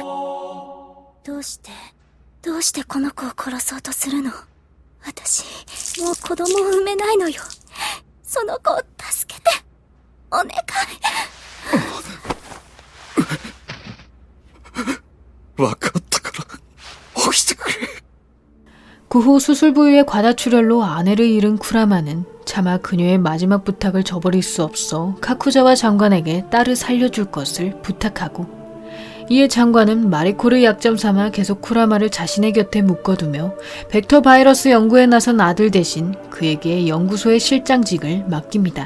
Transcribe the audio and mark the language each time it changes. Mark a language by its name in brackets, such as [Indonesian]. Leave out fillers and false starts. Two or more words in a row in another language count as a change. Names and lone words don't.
[Japanese] どうしてこの子を殺そうとするの？私、もう子供を産めないのよ。その子を助けて。お願い。分かったから起きてくれ。 [Korean] 그 후 수술 부위의 과다출혈로 아내를 잃은 쿠라마는 차마 그녀의 마지막 부탁을 저버릴 수 없어 카쿠자와 장관에게 딸을 살려줄 것을 부탁하고 이에 장관은 마리코를 약점 삼아 계속 쿠라마를 자신의 곁에 묶어두며 벡터 바이러스 연구에 나선 아들 대신 그에게 연구소의 실장직을 맡깁니다.